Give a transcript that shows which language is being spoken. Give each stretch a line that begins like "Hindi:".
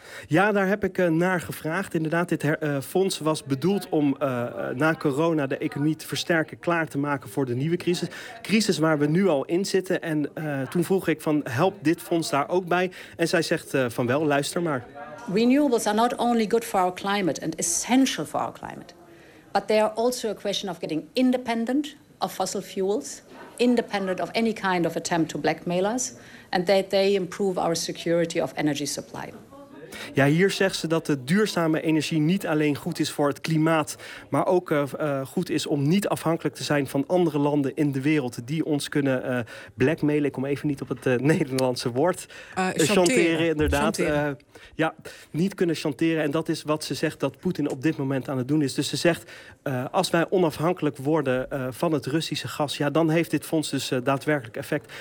Dutch: Ja, daar heb ik naar gevraagd. Inderdaad, dit fonds was bedoeld om na corona de economie te versterken, klaar te maken voor de nieuwe crisis. Crisis waar we nu al in zitten. En toen vroeg ik van, helpt dit fonds daar ook bij? En zij zegt van wel, luister maar.
English: Renewables are not only good for our climate and essential for our climate, but they are also a question of getting independent of fossil fuels, independent of any kind of attempt to blackmail us, and that they improve our security of energy supply.
Dutch: Ja, hier zegt ze dat de duurzame energie niet alleen goed is voor het klimaat, maar ook goed is om niet afhankelijk te zijn van andere landen in de wereld die ons kunnen blackmailen. Ik kom even niet op het Nederlandse woord. Chanteren, inderdaad. Ja, niet kunnen chanteren. En dat is wat ze zegt dat Poetin op dit moment aan het doen is. Dus ze zegt, als wij onafhankelijk worden van het Russische gas, ja, dan heeft dit fonds dus daadwerkelijk effect.